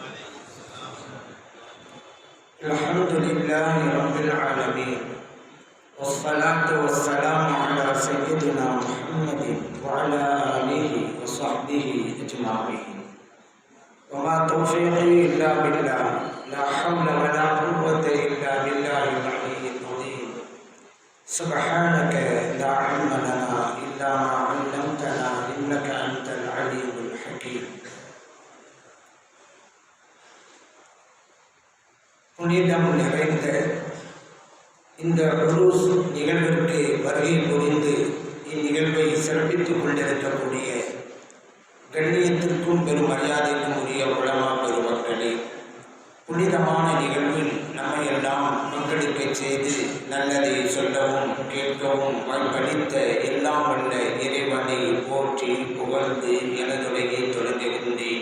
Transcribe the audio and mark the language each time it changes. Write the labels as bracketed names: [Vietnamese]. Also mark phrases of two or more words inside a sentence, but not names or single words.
[Arabic] الحمد لله رب العالمين والصلاة والسلام على سيدنا محمد وعلى آله وصحبه أجمعين. وما توفيقي إلا بالله لا حول ولا قوة إلا بالله العلي العظيم. سبحانك لا علم لنا إلا ما علمتنا إنك أنت العليم الحكيم. [Tamil] புனிதம் நிறைந்த இந்த உருஸ் நிகழ்விற்கு வருகை புரிந்து இந்நிகழ்வை சிறப்பித்துக் கொண்டிருக்கக்கூடிய கண்ணியத்திற்கும் பெரும் மரியாதைக்கும் உரிய உலமா பெருமக்களே, புனிதமான நிகழ்வில் நம்மை எல்லாம் பங்கெடுக்க செய்து நல்லதை சொல்லவும் கேட்கவும் வாய்ப்பளித்த எல்லாம் வல்ல இறைவனை போற்றி புகழ்ந்து எனதுடைய தொடங்குகின்றேன்.